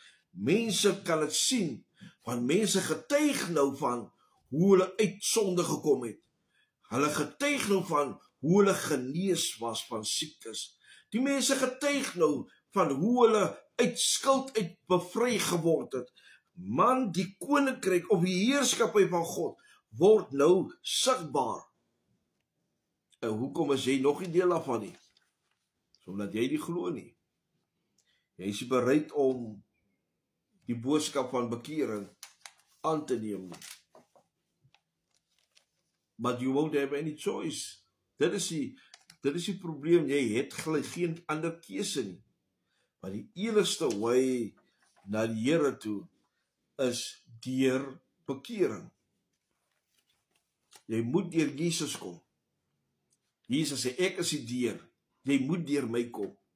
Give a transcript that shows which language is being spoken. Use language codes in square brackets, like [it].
[af] Mense kan dit sien, want mense getuig nou van hoe hulle uit sonde gekom het. Hulle getuig nou van hoe hulle genees was van siektes. Die mense getuig nou van hoe hulle uit skuld uit bevry geword het. Man, die koninkryk of die heerskappy van God word nou sigbaar. En hoekom is jy nog nie deel daarvan nie? Omdat jy nie glo nie. Jy is bereid om die boodskap van bekering aan te neem nie. [en] But you won't have any choice. [af] Dit is die probleem, jy het geen ander keuse nie. Maar die enigste way na die Here toe is deur bekering. Jy moet deur Jesus kom. Jesus sê, ek is die deur, jy moet deur my kom.